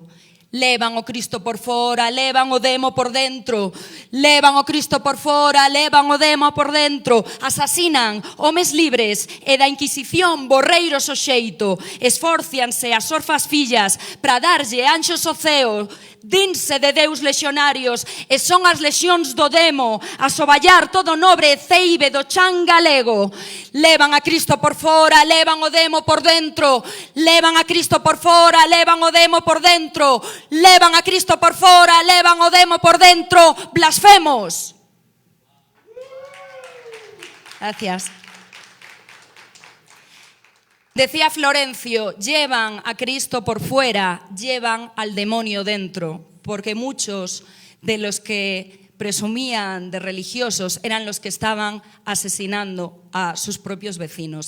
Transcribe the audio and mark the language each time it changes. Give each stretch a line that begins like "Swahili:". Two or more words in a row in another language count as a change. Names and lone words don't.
Galician: Levan o Cristo por fora, levan o demo por dentro, levan o Cristo por fora, levan o demo por dentro, asasinan homes libres e da Inquisición borreiros o xeito, esforcianse as orfas fillas para darlle anxos o ceo, dinse de Deus lexionarios e son as lexións do demo a soballar todo nobre e ceibe do chan galego. Levan a Cristo por fora, levan o demo por dentro, levan a Cristo por fora, levan o demo por dentro, levan a Cristo por fora, levan o demo por dentro, blasfemos.
Spanish: Gracias. Decía Florencio, llevan a Cristo por fuera, llevan al demonio dentro, porque muchos de los que presumían de religiosos eran los que estaban asesinando a sus propios vecinos.